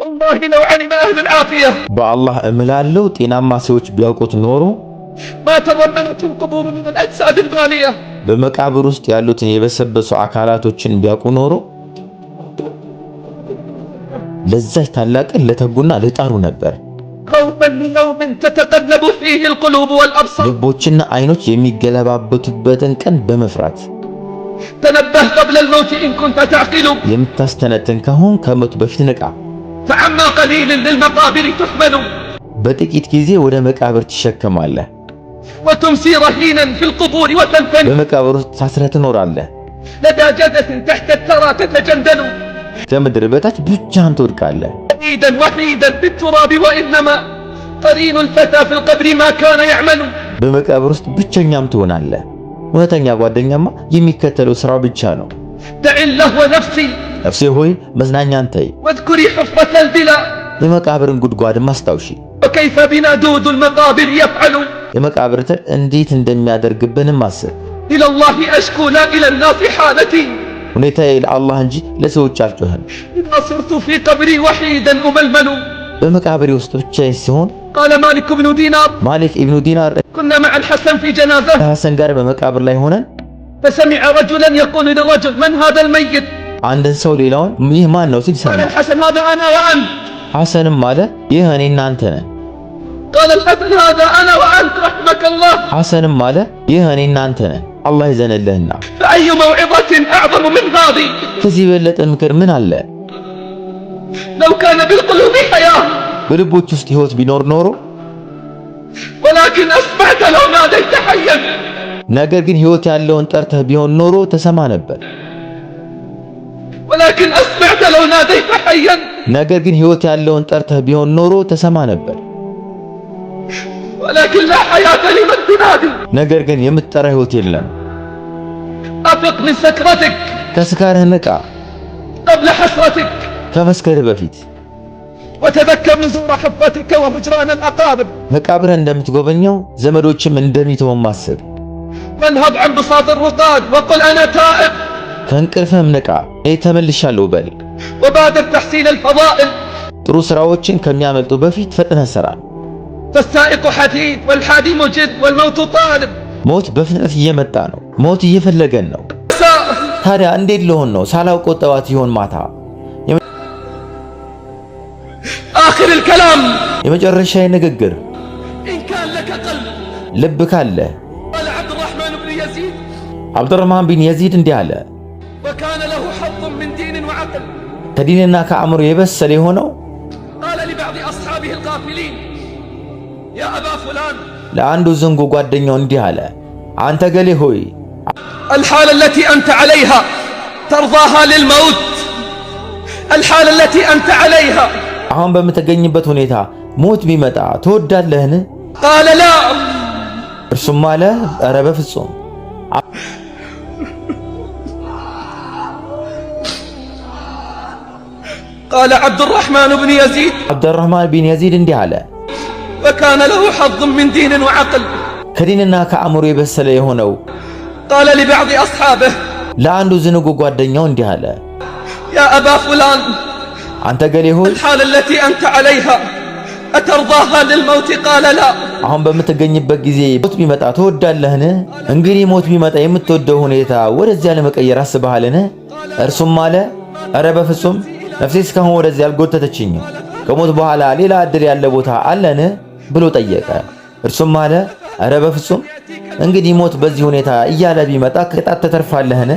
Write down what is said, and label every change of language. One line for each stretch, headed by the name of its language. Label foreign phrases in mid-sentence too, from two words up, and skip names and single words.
Arabic: والله لو علم أهل العافية
Amharic: በአላህ እምላለሁ ጤናማ ሰዎች ቢያውቁት ኖሮ
Arabic: ما تضمنت القبور من الأجساد البالية
Amharic: በመቃብር ውስጥ ያሉትን የበሰበሱ አካላቶችን ቢያውቁ ኖሮ ለዛች ታላቅ ለተጉና ለጣሩ ነበር።
Arabic: خوفا ليوم تتقلب فيه القلوب والأبصار
Amharic: ልቦችና አይኖች የሚገለባበቱበትን ቀን በመፍራት
Arabic: تنبه قبل الموت إن كنت تعقل
Amharic: የምታስተነትን ከሆን ከሞት በፊት ንቃ።
Arabic: فعما قليل للمقابر تحمل
Amharic: በጥቂት ጊዜ ወደ መቃብር ትሸከማለህ።
Arabic: وتمسي رهينا في القبور وتنفن
Amharic: በመቃብር ውስጥ ታስረህ ትኖራለህ።
Arabic: لدى جدة تحت الثرى تتجندل
Amharic: ከምድር በታች ብቻህን ትወድቃለህ።
Arabic: وحيدا وحيدا بالتراب وإنما قرين الفتى في القبر ما كان يعمل
Amharic: በመቃብር ውስጥ ብቸኛም ትሆናለህ። እውነተኛ ጓደኛማ የሚከተለው ስራው ብቻ ነው።
Arabic: دع الله ونفسي
Amharic: ነፍሴ ሆይ መዝናኛን ተይ፣
Arabic: واذكري حفرة البلا
Amharic: የመቃብርን ጉድጓድም አስታውሺ።
Arabic: وكيف بنا دود المقابر يفعل
Amharic: የመቃብር ትል እንዴት እንደሚያደርግብንም አስብ።
Arabic: إلى الله أشكو لا إلى الناس حالتي
Amharic: ሁኔታዬ ለአላህ እንጂ ለሰዎች አልጮህም።
Arabic: إذا صرت في قبري وحيدا أململ
Amharic: በመቃብሬ ውስጥ ብቻዬን ሲሆን
Arabic: قال مالك بن دينار
Amharic: ማሊክ ኢብኑ ዲናር
Arabic: كنا مع الحسن في جنازة
Amharic: ከሐሰን ጋር በመቃብር ላይ ሆነን
Arabic: فسمع رجلا يقول للرجل من هذا الميت
Amharic: አንድን ሰው ሌላውን ይህ ማን ነው ሲል
Arabic: قال
Amharic: ሰማ።
Arabic: الحسن هذا أنا وأنت
Amharic: ሐሰንም አለ ይህ እኔ እናንተ ነን።
Arabic: قال الحسن هذا أنا وأنت رحمك الله
Amharic: ሐሰንም አለ ይህ እኔ እናንተ ነን አላህ ይዘንልህና።
Arabic: فأي موعظة أعظم من هذه
Amharic: ከዚህ የበለጠ ምክር ምን አለ?
Arabic: لو كان بالقلوب حياة
Amharic: በልቦች ውስጥ ህይወት ቢኖር ኖሮ
Arabic: ولكن أسمعت لو ناديت حيا
Amharic: ነገር ግን ህይወት ያለውን ጠርተህ ቢሆን ኖሮ ተሰማ ነበር።
Arabic: ولكن أسمعت لو ناديت حيا
Amharic: ነገር ግን ህይወት ያለውን ጠርተህ ቢሆን ኖሮ ተሰማ ነበር።
Arabic: ولكن لا حياة لمن تنادي
Amharic: ነገር ግን የምትጠራ ህይወት የለም።
Arabic: أفق من سكرتك
Amharic: ከስካርህ ንቃ
Arabic: قبل حسرتك
Amharic: ከመስከርህ በፊት።
Arabic: وتذكر نزور حفتك وهجران الأقارب
Amharic: መቃብርህ እንደምትጎበኘው ዘመዶችም እንደሚተው ማሰብ።
Arabic: وانهض عن بساط الرقاد وقل أنا تائب
Amharic: ከእንቅልፍህም ንቃ እኔ ተመልሻለሁ በል።
Arabic: وبادر تحسين الفضائل
Amharic: ጥሩ ስራዎችን ከሚያመልጡ በፊት ፈጥነህ ስራ።
Arabic: فالسائق حديد والحادي مجد والموت طالب
Amharic: ሞት በፍጥነት እየመጣ ነው። ሞት እየፈለገን ነው። ታዲያ እንዴት ልሆን ነው? ሳላውቀው ጠዋት ይሆን ማታ?
Arabic: آخر الكلام
Amharic: የመጨረሻ ንግግር
Arabic: إن كان لك قلب
Amharic: ልብ ካለ
Arabic: قال عبد الرحمن بن يزيد
Amharic: አብዱራህማን ቢን የዚድ እንዲህ አለ።
Arabic: وكان له حظ من دين وعقل
Amharic: ከዲንና ከአእምሮ የበሰለ የሆነው
Arabic: قال لبعض أصحابه الغافلين يا أبا فلان
Amharic: ለአንዱ ዝንጉ ጓደኛው እንዲህ አለ፣ አንተ ገሌ ሆይ
Arabic: الحالة التي أنت عليها ترضاها للموت الحالة التي أنت عليها
Amharic: አሁን በምትገኝበት ሁኔታ ሞት ቢመጣ ትወዳለህን?
Arabic: قال لا
Amharic: እርሱም አለ ኧረ በፍጹም።
Arabic: قال عبد الرحمن بن يزيد
Amharic: አብዱራህማን ቢን የዚድ እንዲህ አለ፣
Arabic: وكان له حظ من دين وعقل
Amharic: ከዲንና ከአእምሮ የበሰለ የሆነው
Arabic: قال لبعض أصحابه
Amharic: ለአንዱ ዝንጉ ጓደኛው እንዲህ አለ፣
Arabic: يا أبا فلان
Amharic: አንተ ገሌ ሆይ
Arabic: الحالة التي أنت عليها أترضاها للموت قال لا
Amharic: አሁን በምትገኝበት ጊዜ ሞት ቢመጣ ትወዳለህን? እንግዲህ ሞት ቢመጣ የምትወደው ሁኔታ ወደዚያ ለመቀየር አስበሃልን? እርሱም አለ ኧረ በፍጹም ነፍሴ እስካሁን ወደዚያ አልጎተተችኝም። ከሞት በኋላ ሌላ ዕድል ያለ ቦታ አለን ብሎ ጠየቀ። እርሱም አለ ኧረ በፍጹም እንግዲህ ሞት በዚህ ሁኔታ እያለ ቢመጣ ከቅጣት ተተርፋለህን?